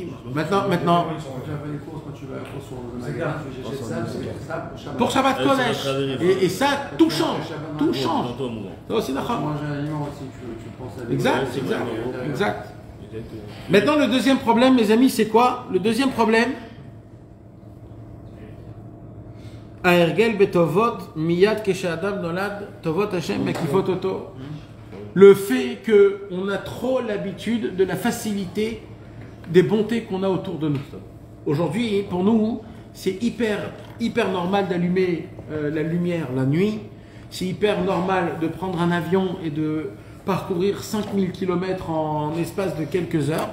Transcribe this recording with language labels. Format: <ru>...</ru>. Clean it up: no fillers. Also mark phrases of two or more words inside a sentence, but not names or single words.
<fr>Maintenant... Pour</fr> <he>שבת קודש.</he> <fr>Et ça, tout change. Tout change. C'est d'accord. Exact. Maintenant, le deuxième problème, mes amis, c'est quoi? Le deuxième problème,</fr> <he>הרגל בטובות מיד כשאדם נולד טובות השם מקיפות אותו.</he> <fr>Le fait qu'on a trop l'habitude de la facilité des bontés qu'on a autour de nous. Aujourd'hui, pour nous, c'est hyper normal d'allumer la lumière la nuit. C'est hyper normal de prendre un avion et de parcourir 5000 km en espace de quelques heures.</fr>